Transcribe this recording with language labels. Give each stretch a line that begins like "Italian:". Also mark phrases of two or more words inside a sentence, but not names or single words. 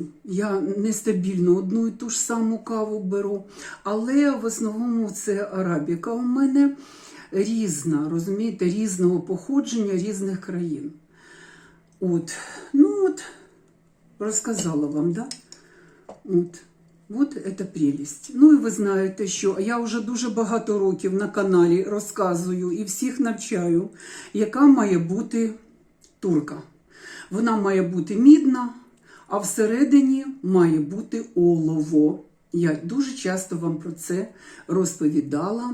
Ukrainian: Я нестабільно одну і ту ж саму каву беру. Але в основному це арабіка у мене різна, розумієте, різного походження, різних країн. От. Ну от, розказала вам, да? От.
Russian: Вот это
Ukrainian: прелість. Ну і ви знаєте, що я вже дуже багато років на каналі розказую і всіх навчаю, яка має бути турка. Вона має бути мідна, а всередині має бути олово. Я дуже часто вам про це розповідала.